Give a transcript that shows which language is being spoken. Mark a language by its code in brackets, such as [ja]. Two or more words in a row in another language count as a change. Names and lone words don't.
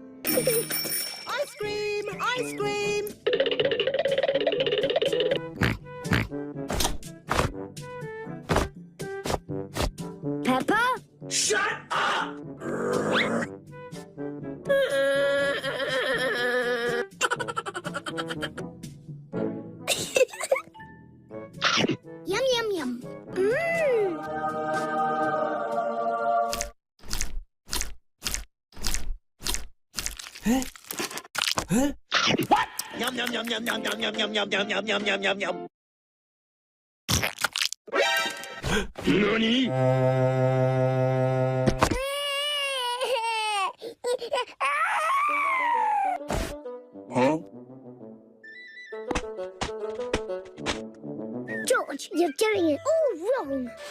[en] Ice cream! Ice cream! Peppa? Shut up! Yum, yum, yum. What? Yum yum yum yum yum yum yum yum yum yum yum yum yum yum yum. Nani? Huh? George, you're doing it all wrong.